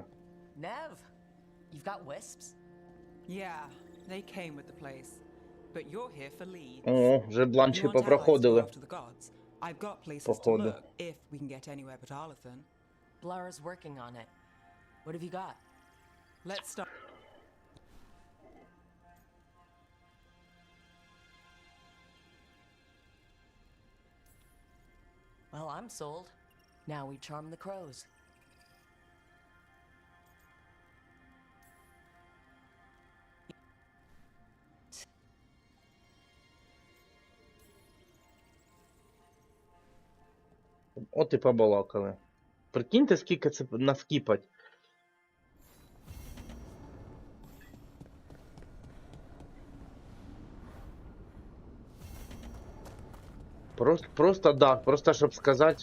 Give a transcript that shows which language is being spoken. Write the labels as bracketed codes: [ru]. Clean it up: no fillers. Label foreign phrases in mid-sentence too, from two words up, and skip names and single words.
[en] Nev, you've got wisps? Yeah, they came with the place. But you're here for leads. [uk] О, вже [en] You бланші want allies to go [uk] попроходили. [en] after the gods? I've got places to [uk] Походу. [en] look if we can get anywhere but Arlathan. Blara's working on it. What have you got? Let's start. Well, I'm sold. Now we charm the crows. [uk] От і побалакали. Прикиньте, скільки це навкіпать. Просто да, просто щоб сказати.